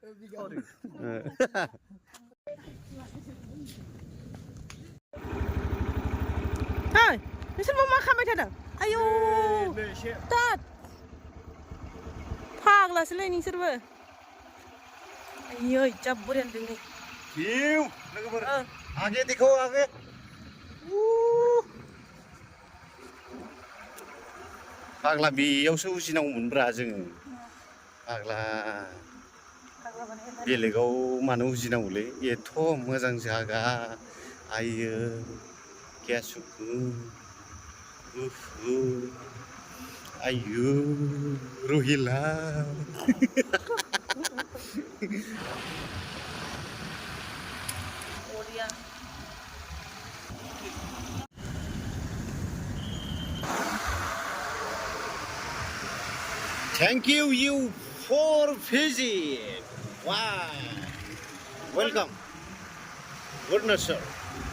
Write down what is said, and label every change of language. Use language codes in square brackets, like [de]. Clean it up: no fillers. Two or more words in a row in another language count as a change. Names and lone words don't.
[brx] Hey, nोंसोर मा खालामबाय थादों? आयौ तात फाग्लासोलै नोंसोरबो आयै जा बरिया नुदों नै हिउ लोगोफोर आगे देखो आगे फाग्ला बेयावसो उजिनांगौमोनब्रा जोङो फाग्ला बेलेगाव मानो उजिनांगौलै एथ' मोजां जागा आयो क्या सुकुन आयु रुहिला बरिया [en] Thank you for visit. Wow. Welcome. Goodness, sir.